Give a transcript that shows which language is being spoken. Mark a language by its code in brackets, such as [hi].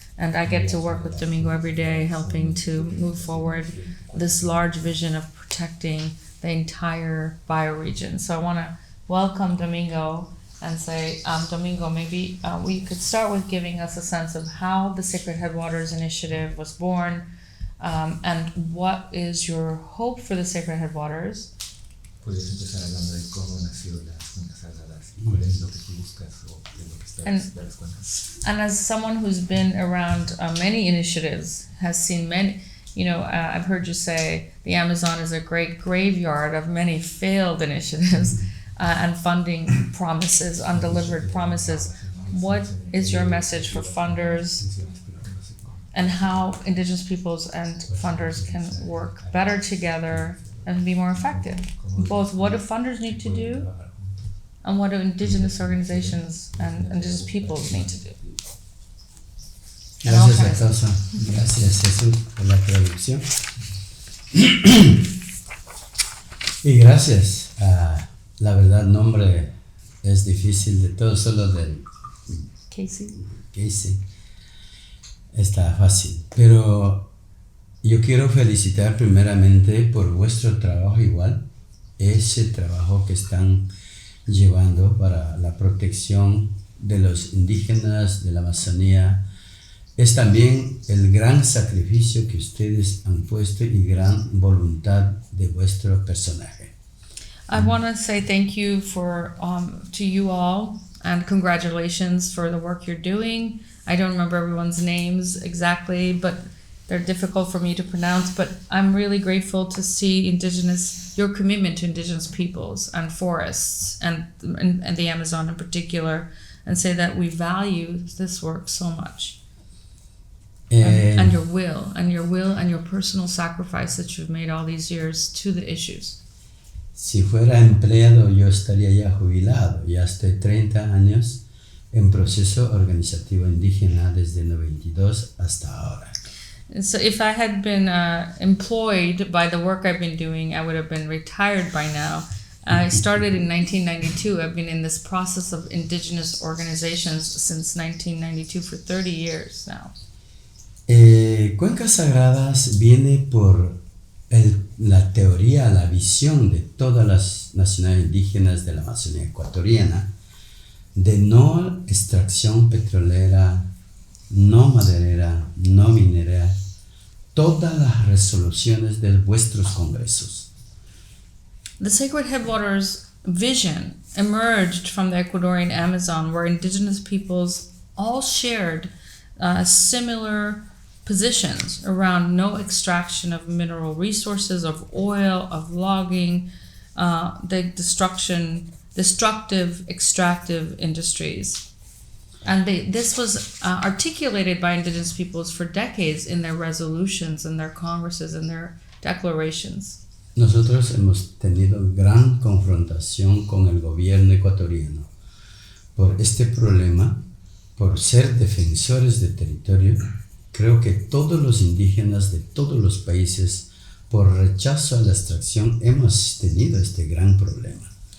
[en] And I get to work with Domingo every day, helping to move forward this large vision of protecting the entire bioregion. So I want to welcome Domingo and say, Domingo, maybe we could start with giving us a sense of how the Sacred Headwaters Initiative was born, and what is your hope for the Sacred Headwaters? [es] Podrías empezar hablando de cómo nació las Cuencas Sagradas y cuál es lo que tú buscas o qué es lo que esperas de las cuencas. [en] And as someone who's been around many initiatives, has seen many, I've heard you say the Amazon is a great graveyard of many failed initiatives and funding promises, undelivered promises. What is your message for funders and how indigenous peoples and funders can work better together and be more effective? Both what do funders need to do and what do indigenous organizations and indigenous peoples need to do? [es] Gracias, Atosa. Gracias, Jesús, por la traducción. Y gracias. La verdad, nombre es difícil de todo, solo del Casey. Está fácil. Pero yo quiero felicitar primeramente por vuestro trabajo igual, ese trabajo que están llevando para la protección de los indígenas de la Amazonía. Es también el gran sacrificio que ustedes han puesto y gran voluntad de vuestro personaje. [en] I want to say thank you to you all and congratulations for the work you're doing. I don't remember everyone's names exactly, but they're difficult for me to pronounce. But I'm really grateful to see your commitment to indigenous peoples and forests and the Amazon in particular, and say that we value this work so much. And your will and your personal sacrifice that you've made all these years to the issues. [es] Si fuera empleado, yo estaría ya jubilado. Ya estoy 30 años en proceso organizativo indígena desde el 92 hasta ahora. [en] So if I had been employed by the work I've been doing, I would have been retired by now. I started in 1992. I've been in this process of indigenous organizations since 1992 for 30 years now. [es] Cuencas Sagradas viene por la teoría, la visión de todas las nacionalidades indígenas de la Amazonía ecuatoriana de no extracción petrolera, no maderera, no minera, todas las resoluciones de vuestros congresos. [en] The Sacred Headwaters vision emerged from the Ecuadorian Amazon, where indigenous peoples all shared similar positions around no extraction of mineral resources, of oil, of logging, the destructive extractive industries. And this was articulated by indigenous peoples for decades in their resolutions, in their congresses, in their declarations. [es] Nosotros hemos tenido gran confrontación con el gobierno ecuatoriano por este problema, por ser defensores de territorio. Creo que todos los indígenas de todos los países, por rechazo a la extracción, hemos tenido este gran problema.